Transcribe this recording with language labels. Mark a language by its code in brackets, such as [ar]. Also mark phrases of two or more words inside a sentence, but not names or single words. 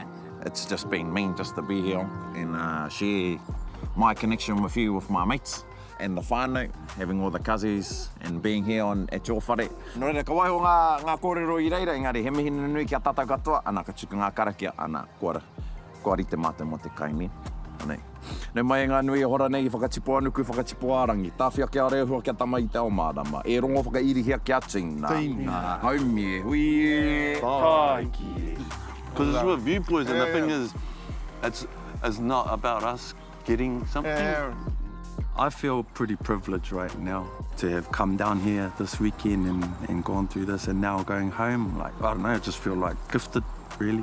[en] It's just been mean just to be here and share my connection with you, with my mates, and the whānau, having all the cousins and being here at your whare. [mi] Nō reira, ka waiho ngā kōrero I reira, engari he mihi nui kia tātou katoa, ana ka tuku ngā karakia, ana kua rite mātou mo te kaimi. Nei mai ngā nui e hora nei I whakatipo anuku, whakatipo ārangi. Tāwhia kia rehua kia tama I te ao mārama. E rongo whakairihia kia tīna. Tīna. Haumie. Hui. Taiki. [en] Because it's with you boys, and the thing is, it's not about us getting something. I feel pretty privileged right now to have come down here this weekend and gone through this, and now going home, like, I don't know, I just feel like gifted, really.